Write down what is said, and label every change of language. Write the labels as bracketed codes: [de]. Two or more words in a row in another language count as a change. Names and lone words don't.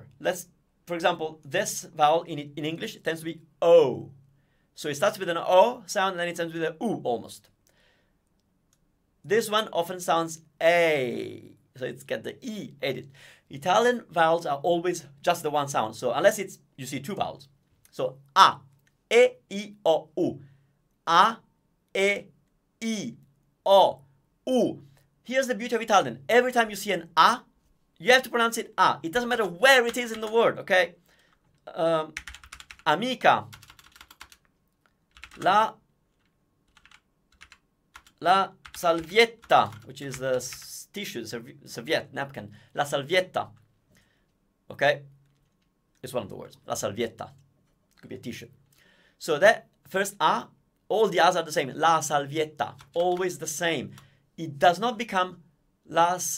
[en] For example, this vowel in English, it tends to be O. So it starts with an O sound, and then it ends with an U almost. This one often sounds A. So it's got the E added. Italian vowels are always just the one sound. So unless it's, you see two vowels. So A, E, I, O, U. A, E, I, O, U. Here's the beauty of Italian. Every time you see an A, you have to pronounce it A. It doesn't matter where it is in the word, okay? [it] Amica. La salvietta, [en] which is the tissue, serviette, napkin. [it] La salvietta. [en] Okay? It's one of the words. [it] La salvietta. [en] Could be a tissue. So that first A, all the A's are the same. [it] La salvietta. [en] Always the same. It does not become las.